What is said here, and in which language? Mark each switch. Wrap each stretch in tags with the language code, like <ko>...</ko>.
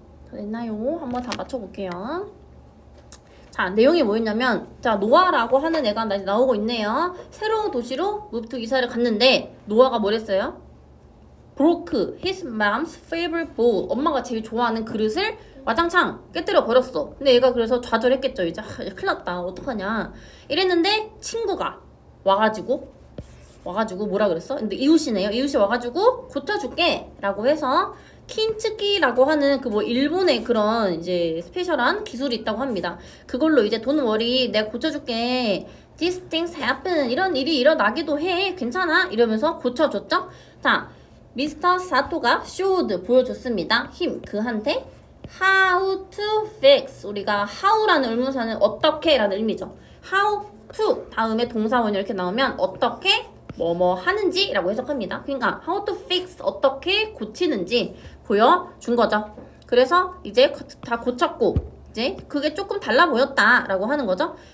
<ko>됐나요? 한번 다 맞춰볼게요. 자, 내용이 뭐였냐면, 자, 노아라고 하는 애가 나오고 있네요. 새로운 도시로 무브투 이사를 갔는데, 노아가 뭐랬어요?</ko> <en>broke his mom's favorite bowl.</en> <ko>엄마가 제일 좋아하는 그릇을 와장창 깨뜨려 버렸어. 근데 얘가 그래서 좌절했겠죠. 이제 큰일 났다. 어떡하냐. 이랬는데 친구가 와가지고 뭐라 그랬어? 근데 이웃이네요. 이웃이 와가지고 고쳐줄게 라고 해서 킨츠키라고 하는 그 뭐 일본의 그런 이제 스페셜한 기술이 있다고 합니다. 그걸로 이제</ko> <en>don't worry</en> <ko>내가 고쳐줄게.</ko> <en>These things happen.</en> <ko>이런 일이 일어나기도 해. 괜찮아. 이러면서 고쳐줬죠. 자, 미스터 사토가</ko> <en>showed</en> <ko>보여줬습니다.</ko> <en>him</en> <ko>그한테</ko> <en>how to fix.</en> <ko>우리가 how라는 의문사는 어떻게 라는 의미죠. how to 다음에 동사원이 이렇게 나오면 어떻게 뭐뭐 하는지 라고 해석합니다. 그러니까</ko> <en>how to fix</en> <ko>어떻게 고치는지 보여준 거죠. 그래서 이제 다 고쳤고 이제 그게 조금 달라 보였다 라고 하는 거죠.</ko>